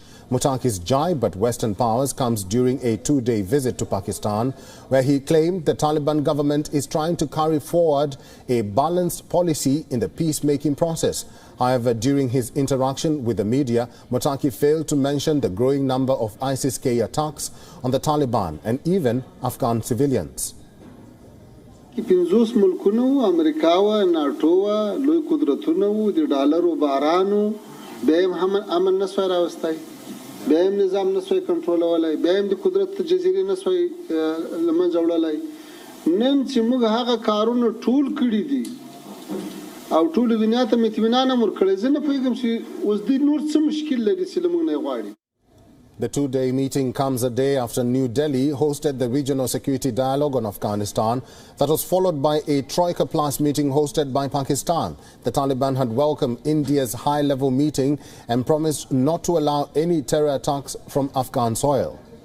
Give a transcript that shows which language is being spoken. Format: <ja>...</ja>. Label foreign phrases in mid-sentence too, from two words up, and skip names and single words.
<en>Muttaqi's jibe at Western powers comes during a two-day visit to Pakistan, where he claimed the Taliban government is trying to carry forward a balanced policy in the peacemaking process. However, during his interaction with the media, Muttaqi failed to mention the growing number of ISIS-K attacks on the Taliban and even Afghan civilians.</en> <ps>پنځوس ملکونو امریکا و ناټو و لوی قدرتونه و د ډالرو بارانو بیا هم امن نسوای راوستای بیا هم نظام نسوای کنټرولولای بیا هم د قدرت جزیرې نسوای لمنځه وړلای نن چې موږ هغه کارونه ټول کړي دي او ټول دنیا ته اطمینان هم ورکړی زه نه پوهېږم چې اوس دوی نور څه مشکل لري چې له موږ نه یې غواړي.</ps> <en>The two-day meeting comes a day after New Delhi hosted the regional security dialogue on Afghanistan that was followed by a Troika Plus meeting hosted by Pakistan. The Taliban had welcomed India's high-level meeting and promised not to allow any terror attacks from Afghan soil.</en>